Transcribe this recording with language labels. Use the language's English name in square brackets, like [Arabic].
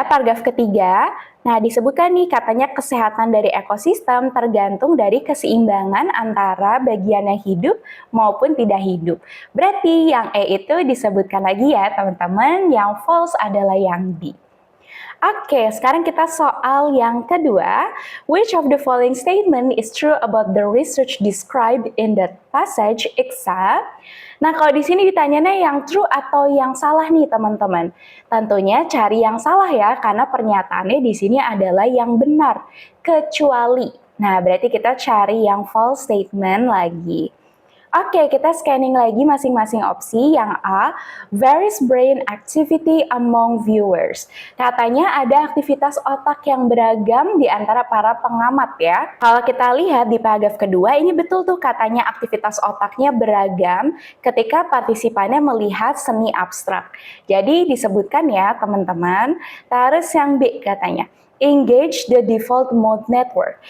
[Indonesian] Paragraf ketiga, nah disebutkan nih katanya kesehatan dari ekosistem tergantung dari keseimbangan antara bagian yang hidup maupun tidak hidup. Berarti yang E itu disebutkan lagi ya teman-teman, yang false adalah yang D. Oke, sekarang kita soal yang kedua. [English] Which of the following statement is true about the research described in that passage except? [Indonesian] Nah, kalau di sini ditanyanya yang true atau yang salah nih, teman-teman. Tentunya cari yang salah ya, karena pernyataannya di sini adalah yang benar, kecuali. Nah, berarti kita cari yang false statement lagi. Oke, kita scanning lagi masing-masing opsi. [English] Yang A, varies brain activity among viewers. [Indonesian] Katanya ada aktivitas otak yang beragam di antara para pengamat ya. Kalau kita lihat di paragraf kedua, ini betul tuh katanya aktivitas otaknya beragam ketika partisipannya melihat seni abstrak. Jadi disebutkan ya teman-teman. Terus yang B katanya, [English] engage the default mode network.